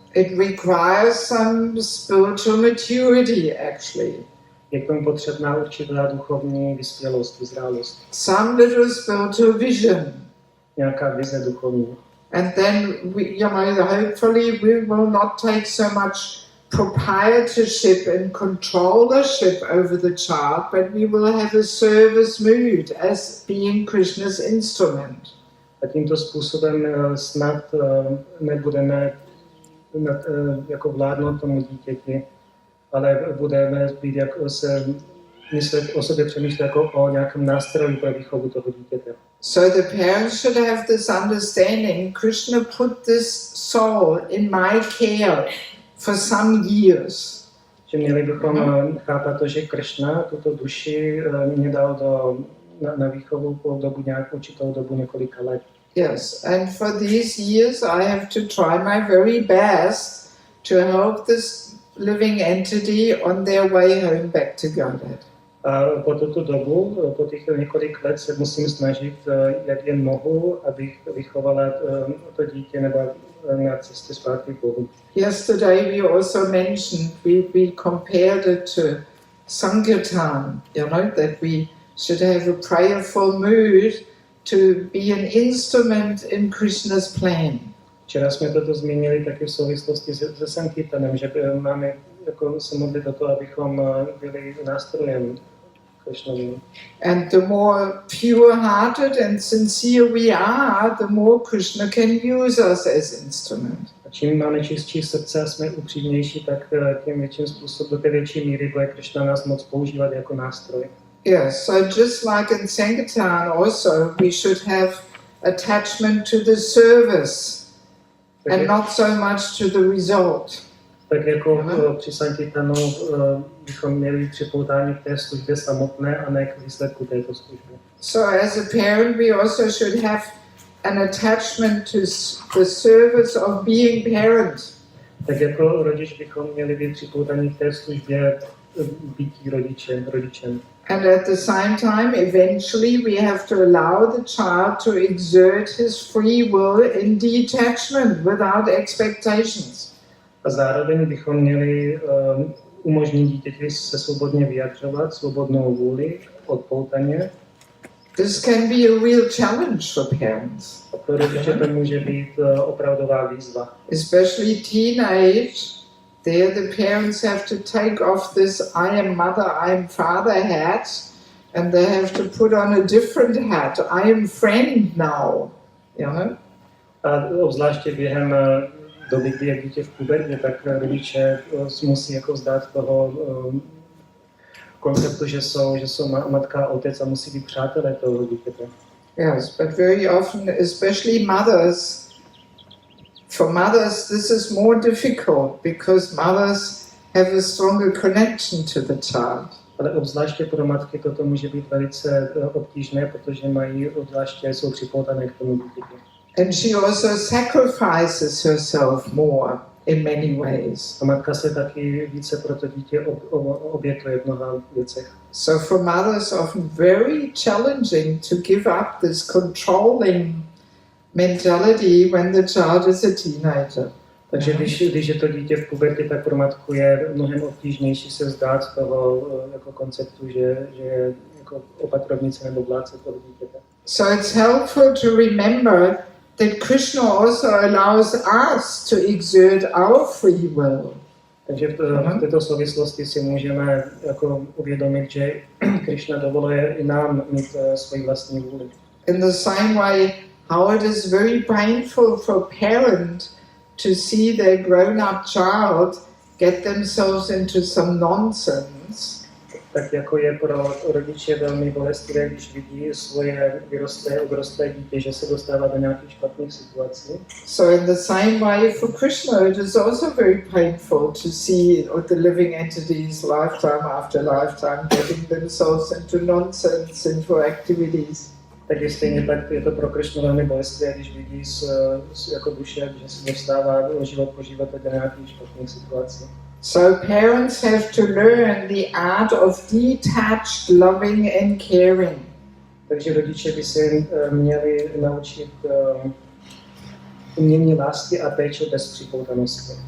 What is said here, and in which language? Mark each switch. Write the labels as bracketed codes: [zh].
[en] It requires some spiritual maturity actually. [cs] Je k tomu potřebná určitá duchovní vyspělost, vyzrálost. [en] Some little spiritual vision. [cs] Nějaká vize duchovní. [en] And then, hopefully we will not take so much proprietorship and controllership over the child, but we will have a service mood as being Krishna's instrument. [cs] A tímto způsobem snad nebudeme jako vládnout tomu dítěti, ale budeme být jako myslet o sobě, přemýšlet jako o nějakém nástroji pro výchovu toho dítěte. [en] So the parents should have this understanding. Krishna put this soul in my care for some years. [cs] Že měli bychom chápat to, že Krišna tuto duši mě dal na výchovu po určitou dobu několika let. [en] Yes, and for these years I have to try my very best to help this living entity on their way home back to Godhead. [cs] A po tuto dobu, po těch několik let se musím snažit, jak jen mohu, abych vychovala to dítě nebo na cestě zpátky k Bohu. [en] Yesterday we also mentioned, we compared it to Sankirtan, that we should have a prayerful mood to be an instrument in Krishna's plan. [cs] Včera jsme toto zmínili taky v souvislosti se Sankirtanem, že máme jako se modlit o to, abychom byli nástrojem Krishnovi. [en] And the more pure-hearted and sincere we are, the more Krishna can use us as instrument. [cs] A čím máme čistší srdce a jsme upřímnější, tak tím větším způsobem, do větší míry bude Krishna nás moc používat jako nástroj. [en] Yes, so just like in Sankirtan also, we should have attachment to the service and not so much to the result. [cs] Tak jako při Sankirtanu bychom měli připoutání k té službě samotné a ne k výsledku této služby. [en] So as a parent we also should have an attachment to the service of being parent. [cs] Tak jako rodič bychom měli být připoutaní k té službě býtí rodičem. [en] And at the same time, eventually we have to allow the child to exert his free will in detachment without expectations. [cs] A zároveň bychom měli umožnit dítěti se svobodně vyjadřovat, svobodnou vůli, odpoutaně. [en] This can be a real challenge for parents. [cs] A pro rodiče to může být opravdová výzva. [en] Especially teenage. There the parents have to take off this I am mother, I am father hat and they have to put on a different hat. I am friend now. [cs] A obzvláště během doby, kdy je dítě v pubertě, tak rodiče musí jako vzdát toho konceptu, že jsou matka a otec a musí být přátelé toho dítěte. [en] Yes, but very often, especially mothers, for mothers this is more difficult because mothers have a stronger connection to the child. [cs] Ale obzvláště pro matky toto může být velice obtížné, protože jsou připoutané k tomu dítěti. [en] And she also sacrifices herself more in many ways. [cs] A matka se taky více pro to dítě obětuje v mnoha věcech. [en] So for mothers often very challenging to give up this controlling mentality when the child is a teenager. [cs] Takže když je to dítě v pubertě, tak pro matku je mnohem obtížnější se vzdát toho jako konceptu, že je jako opatrovnice nebo vládce toho dítěte. [en] So it's helpful to remember that Krishna also allows us to exert our free will. [cs] Takže v této souvislosti si můžeme jako uvědomit, že Krišna dovoluje i nám mít svoji vlastní vůli. [en] In the same way, how it is very painful for parents to see their grown-up child get themselves into some nonsense. [cs] Tak jako je pro rodiče velmi bolestivé, když vidí svoje odrostlé dítě, že se dostává do nějakých špatných situací. [en] So in the same way for Krishna, it is also very painful to see the living entities lifetime after lifetime getting themselves into nonsense, into activities. [cs] Takže stejně tak je to pro Krišnu velmi bolestivé, když vidí jako duše, že se dostává život po životě do nějakých špatných situací. [en] So parents have to learn the art of detached loving and caring. [cs] Takže rodiče by se měli naučit umění lásky a péče bez připoutanosti.